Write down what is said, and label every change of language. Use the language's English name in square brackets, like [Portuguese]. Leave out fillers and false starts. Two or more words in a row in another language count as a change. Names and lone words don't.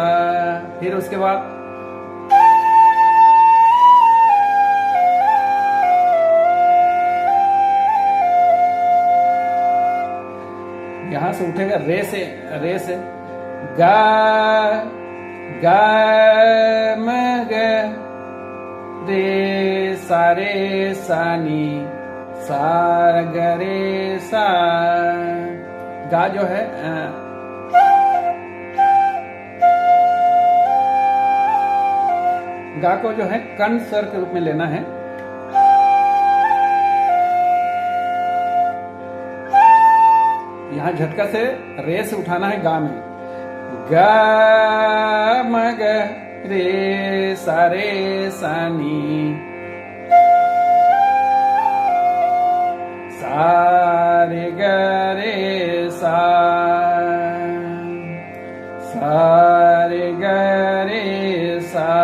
[Hindi] फिर उसके बाद यहां से उठेगा रे से गा गा म ग रे सा नी, सा ग रे सा। गा जो है गा को जो है कर्ण स्वर के रूप में लेना है। यहाँ झटका से रे से उठाना है गा में। गा म ग रे सा नी, सा रे ग रे सा, सा रे ग रे सा।